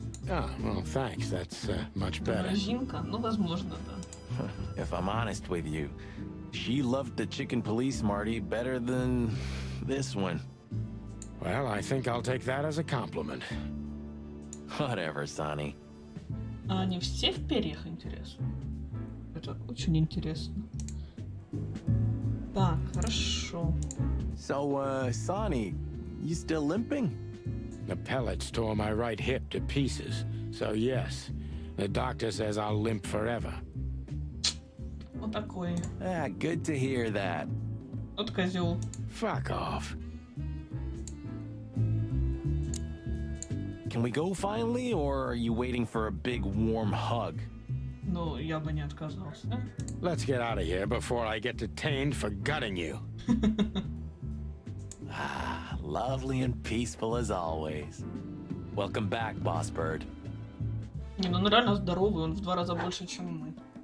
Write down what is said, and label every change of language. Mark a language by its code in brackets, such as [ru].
[en] Oh, well, thanks. That's much better. [uk] Жінка? [ru] Ну, возможно, да. [en] If I'm honest with you, she loved the chicken police Marty better than this one. Well, I think I'll take that as a compliment. Whatever, Sonny. [ru] А они все в перьях, интересно? Это очень интересно. Так, хорошо. [en] So, Sonny, you still limping? The pellets tore my right hip to pieces, so yes. The doctor says I'll limp forever. [ru] Вот такой. [en] Ah, good to hear that. [ru] Вот козел. [en] Fuck off. Can we go finally, or are you waiting for a big warm hug? [ru] Ну, я бы не отказался. [en] Let's get out of here before I get detained for gutting you. Ah, lovely and peaceful as always. Welcome back, Boss Bird. [ru] Не, ну он реально здоровый, он в 2 раза больше, чем мы.